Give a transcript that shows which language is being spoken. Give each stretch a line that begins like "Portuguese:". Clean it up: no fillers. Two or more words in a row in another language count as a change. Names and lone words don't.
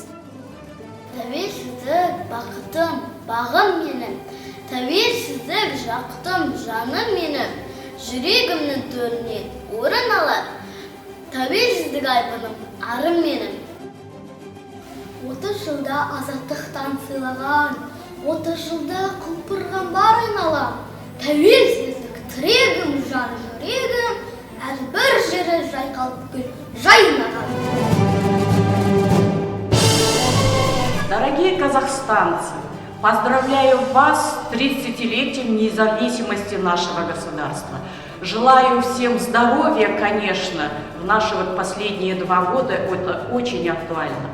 Kazakh: Тәуелсіздік бақытым, бағым менің, тәуелсіздік жақтым, жаным менің, жүрегімнің төрінен орын алар, тәуелсіздік айбыным, арым менің. 30 жылда азаттықтан сыйлаған, 30 жылда құлпырған бар айналам, тәуелсіздік тірегім, жан жүрегім, әрбір жері жайқалып гүл жайнаған.
Russian: Дорогие казахстанцы, поздравляю вас с 30-летием независимости нашего государства. Желаю всем здоровья, конечно, в наши последние 2 года это очень актуально.